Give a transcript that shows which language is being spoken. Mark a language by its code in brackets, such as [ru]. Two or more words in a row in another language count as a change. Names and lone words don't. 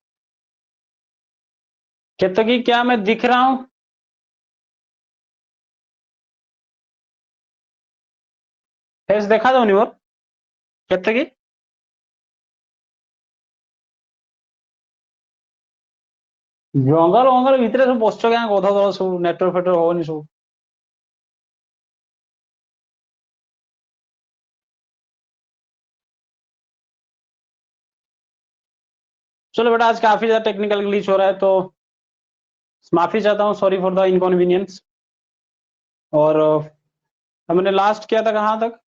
[hi] कहते कि क्या मैं दिख रहा हूं? फेस देखा था नहीं और? कहते कि [or] ଜଙ୍ଗଲ ମଙ୍ଗଲ ଭିତରେ ସବୁ ବସିଛ କାଁ କଥା ଦଳ ସବୁ ନେଟୱାର୍କ ଫେଟୱାର୍କ ହବନି ସବୁ? [hi] चलो बेटा, आज काफी ज्यादा [en] technical glitch [hi] हो रहा है, तो माफी चाहता हूँ, [en] sorry for the inconvenience. [hi] और हमने लास्ट किया था कहाँ तक?